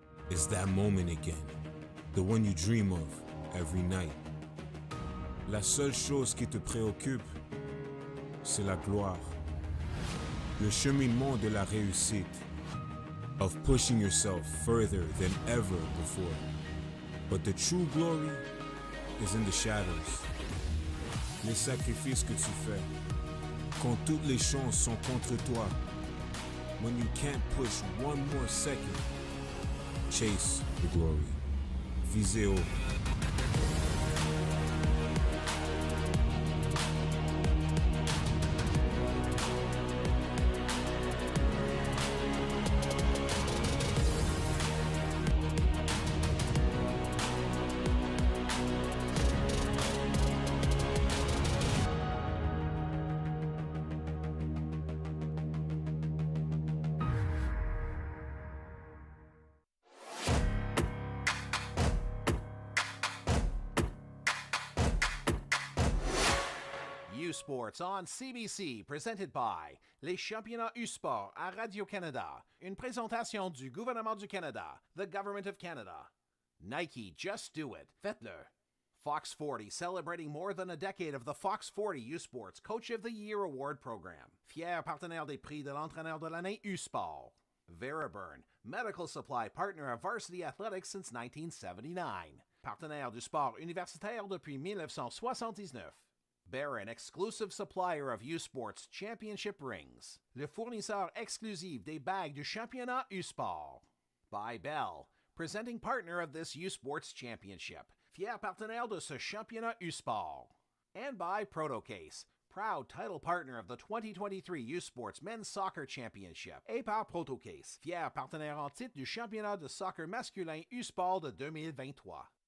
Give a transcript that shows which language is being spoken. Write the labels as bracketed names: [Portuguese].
[English] is that moment again, the one you dream of every night. [French] La seule chose qui te préoccupe, c'est la gloire. Le cheminement de la réussite, of pushing yourself further than ever before. [English] But the true glory is in the shadows. [French] Les sacrifices que tu fais, quand toutes les chances sont contre toi. [English] When you can't push one more second, chase the glory. [French] Visez haut. [English] Sports on CBC, presented by [French] les championnats U-Sport à Radio-Canada. Une présentation du gouvernement du Canada, [English] the Government of Canada. Nike, just do it. [French] Faites-le. [English] Fox 40, celebrating more than a decade of the Fox 40 U-Sports Coach of the Year Award Program. [French] Fier partenaire des prix de l'entraîneur de l'année U-Sport. [English] Veriburn, medical supply partner of Varsity Athletics since 1979. [French] Partenaire du sport universitaire depuis 1979. [English] Barron, exclusive supplier of U-Sports championship rings. [French] Le fournisseur exclusif des bagues du championnat U-Sport. [English] By Bell, presenting partner of this U-Sports championship. [French] Fier partenaire de ce championnat U-Sport. [English] And by Protocase, proud title partner of the 2023 U-Sports Men's Soccer Championship. [French] Et par Protocase, fier partenaire en titre du championnat de soccer masculin U-Sport de 2023.